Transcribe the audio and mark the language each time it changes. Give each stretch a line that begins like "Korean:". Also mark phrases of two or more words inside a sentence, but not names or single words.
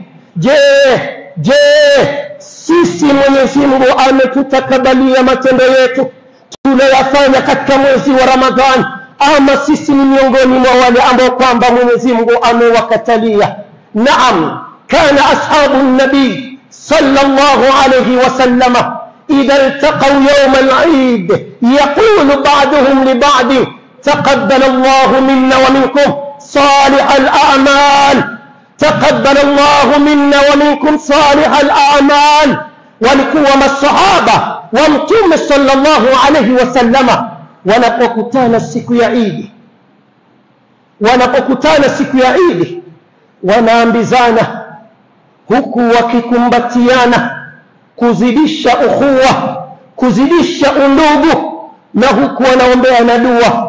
Swahili: Je, sisi Mwenyezi Mungu ametutakabalia matendo yetu tuliyofanya katika mwezi wa Ramadhani, ama sisi ni miongoni mwa wale ambao kwamba Mwenyezi Mungu amewakatalia?
Arabic: نعم، كان أصحاب النبي صلى الله عليه وسلم إذا التقوا يوم العيد يقول بعضهم لبعض تقبل الله منا ومنكم صالح الأعمال، تقبل الله منا ومنكم صالح الأعمال. walikuwa masahaba wa Mtume صلى الله عليه وسلم wanapokutana siku ya Eid, wanaambizana huku wakikumbatiana kuzidisha ukhuwa, kuzidisha undugu, na huku wanaombeana dua.